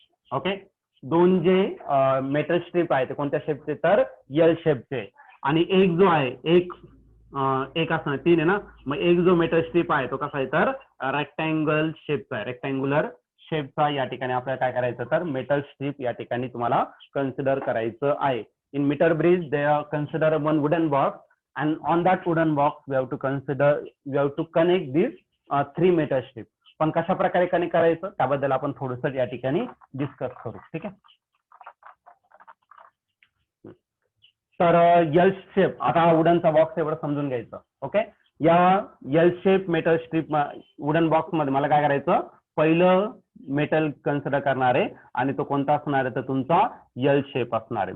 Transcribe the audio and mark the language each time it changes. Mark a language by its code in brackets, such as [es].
[mr] Okay, 2 जे metal strip आहे ते कोणत्या शेपचे तर यल शेपचे, आणि एक जो आहे एक असणार 3 आहे ना, मग एक जो मेटल स्ट्रीप आहे तो कसा आहे तर रेक्टँगल शेपचा आहे, रेक्टँग्युलर शेपचा. या ठिकाणी आपल्याला काय करायचं तर मेटल स्ट्रीप या ठिकाणी तुम्हाला कन्सिडर करायचं आहे. [en] In meter bridge they consider one wooden box, and on that wooden box we have to connect these 3 meter strip. [mr] पण कशा प्रकारे कनेक्ट करायचं त्याबद्दल आपण थोडंसं या ठिकाणी डिस्कस करू. ठीक आहे, तर यल शेप, आता वुडनचा बॉक्स एवढं समजून घ्यायचं. ओके, या L shape metal strip wooden box मध्ये मला काय करायचं, पहिलं मेटल कन्सिडर करणार आहे, आणि तो कोणता असणार आहे तर तुमचा यल शेप असणार आहे.